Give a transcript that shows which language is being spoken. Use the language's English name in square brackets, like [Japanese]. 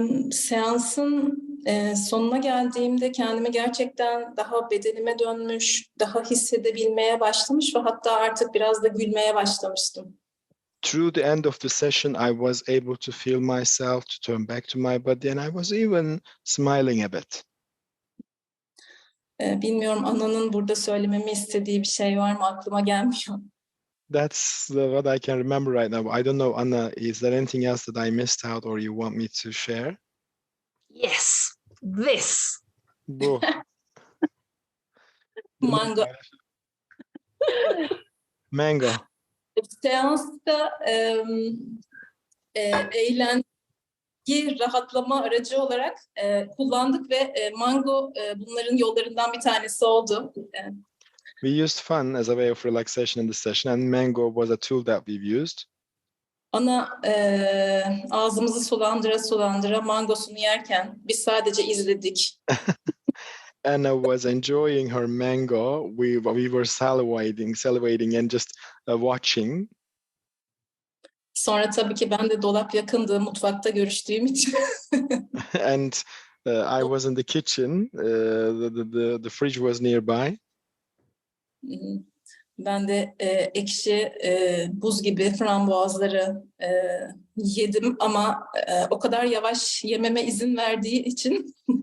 [Turkish] Seansın sonuna geldiğimde kendimi gerçekten daha bedenime dönmüş, daha hissedebilmeye başlamış ve hatta artık biraz da gülmeye başlamıştım. [English] Through the end of the session, I was able to feel myself, to turn back to my body, and I was even smiling a bit. [Turkish] Bilmiyorum, Ana'nın burada söylememi istediği bir şey var mı? Aklıma gelmiyor. [English] That's what I can remember right now. I don't know, Anna, is there anything else that I missed out or you want me to share? Yes, this. [Turkish] Bu. Mango. Mango. Seansta eğlenceyi rahatlama aracı olarak kullandık ve mango bunların yollarından bir tanesi oldu. [English] We used fun as a way of relaxation in this session, and mango was a tool that we've used. [Turkish] Ana ağzımızı sulandıra mangosunu yerken biz sadece izledik. [English] Anna was enjoying her mango. We were salivating and just watching. [Turkish] Sonra tabii ki ben de dolap yakındı, mutfakta görüştüğüm için. [English] And I was in the kitchen. The fridge was nearby. [Turkish] Ben de ekşi, buz gibi frambuazları yedim ama o kadar yavaş yememe izin verdiği için